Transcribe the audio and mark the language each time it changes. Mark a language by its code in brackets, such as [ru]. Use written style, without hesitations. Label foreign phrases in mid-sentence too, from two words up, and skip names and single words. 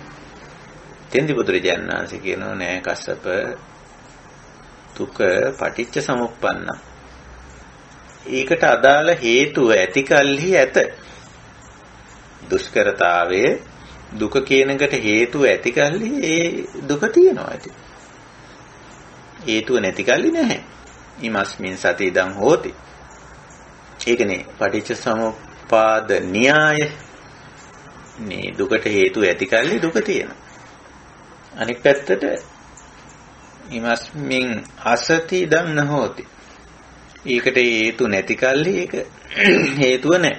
[si] තෙන්දි බුදුරජාණන් වහන්සේ කියනවා නෑ කස්සප දුක [pi] පටිච්ච සමුප්පන්න. [si] ඒකට අදාළ හේතුව ඇති කල්හි ඇත. දුෂ්කරතාවයේ දුක කියනකට හේතුව ඇති කල්හි ඒ දුක තියෙනවා ඇති. හේතුව නැති කල්ලි නැහැ. [pi] ීමස්මින් සති ඉදං හෝති. [si] ඒකනේ පටිච්ච සමුප්පාද න්‍යාය. මේ දුකට හේතුව ඇති කල්ලි දුක තියෙනවා. අනිත් පැත්තට [pi] ීමස්මින් අසති ඉදං නහෝති. [si] ඒකට හේතු නැති කල්ලි ඒක හේතුව නැහැ.